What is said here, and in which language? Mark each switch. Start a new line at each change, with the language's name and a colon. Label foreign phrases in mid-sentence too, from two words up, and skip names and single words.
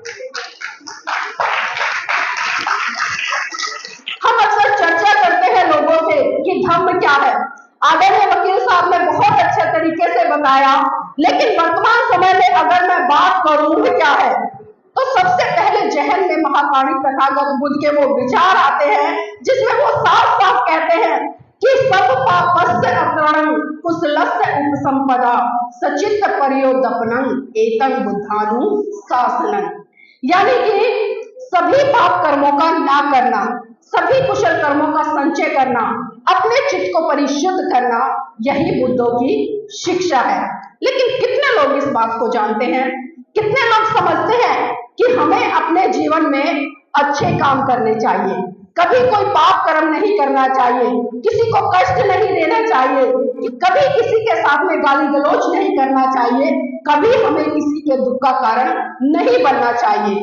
Hindi: हम अक्सर चर्चा करते हैं लोगों से कि धर्म क्या है। आदरणीय वकील साहब ने बहुत अच्छे तरीके से बताया, लेकिन वर्तमान समय में अगर मैं बात करूं क्या है, तो सबसे पहले जहन में महाकाणी तथागत बुद्ध के वो विचार आते हैं जिसमें वो साफ साफ कहते हैं कि
Pali: सब पापस्य अकरणं कुशलस्य उपसंपदा सचित्त परियोदपनं एतं बुद्धानुशासनं।
Hindi: यानी कि सभी पाप कर्मों का ना करना, सभी कुशल कर्मों का संचय करना, अपने चित्त को परिशुद्ध करना, यही बुद्धों की शिक्षा है। लेकिन कितने लोग इस बात को जानते हैं? कितने लोग समझते हैं कि हमें अपने जीवन में अच्छे काम करने चाहिए, कभी कोई पाप कर्म नहीं करना चाहिए, किसी को कष्ट नहीं देना चाहिए, कभी किसी के साथ में गाली गलौज नहीं करना चाहिए, कभी हमें किसी के दुख का कारण नहीं बनना चाहिए।